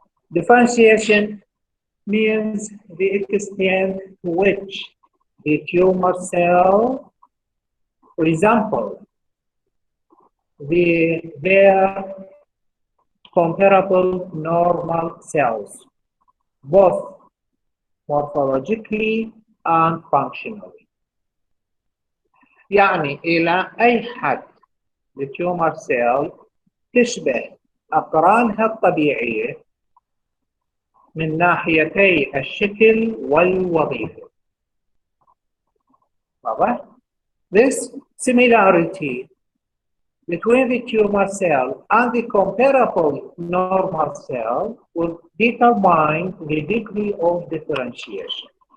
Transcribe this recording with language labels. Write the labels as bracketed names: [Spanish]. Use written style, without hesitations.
[English] Differentiation means the extent to which the tumor cell resembles their comparable normal cells, both morphologically and functionally. [Arabic] يعني إلى أي حد التيومر سيل تشبه أقرانها الطبيعية من ناحيتي الشكل والوظيفة. واضح؟ [English] This similarity between the tumor cell and the comparable normal cell will determine the degree of differentiation.